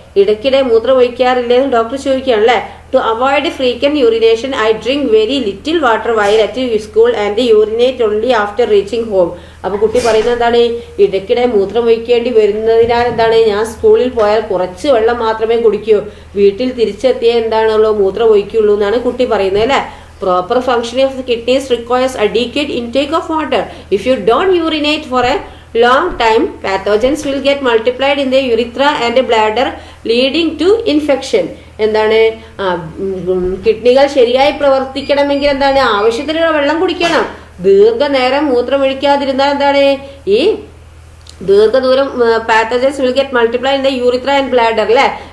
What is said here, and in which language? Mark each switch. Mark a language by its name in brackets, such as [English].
[Malayalam] ഇടയ്ക്കിടെ മൂത്രം ഒഴിക്കാറില്ലേ എന്ന് ഡോക്ടർ ചോദിക്കുകയാണ് അല്ലെ. [English] To avoid frequent urination I drink very little water while at school and urinate only after reaching home. [Malayalam] അപ്പൊ കുട്ടി പറയുന്നത് എന്താണ്? ഇടയ്ക്കിടെ മൂത്രം ഒഴിക്കേണ്ടി വരുന്നതിനാൽ എന്താണ് ഞാൻ സ്കൂളിൽ പോയാൽ കുറച്ച് വെള്ളം മാത്രമേ കുടിക്കൂ, വീട്ടിൽ തിരിച്ചെത്തിയേ എന്താണുള്ളൂ മൂത്രം ഒഴിക്കുള്ളൂ എന്നാണ് കുട്ടി പറയുന്നത് അല്ലെ. [English] Proper functioning of the kidneys requires adequate intake of water. If you don't urinate for a long time, pathogens will get multiplied in the urethra and bladder, leading to infection. [Malayalam] എന്താണ്? കിഡ്നികൾ ശരിയായി പ്രവർത്തിക്കണമെങ്കിൽ എന്താണ്? ആവശ്യത്തിനുള്ള വെള്ളം കുടിക്കണം. ദീർഘനേരം മൂത്രമൊഴിക്കാതിരുന്നാൽ എന്താണ്? ഈ ദീർഘദൂരം [English] Pathogens will get multiply in the urethra and bladder അല്ലെ.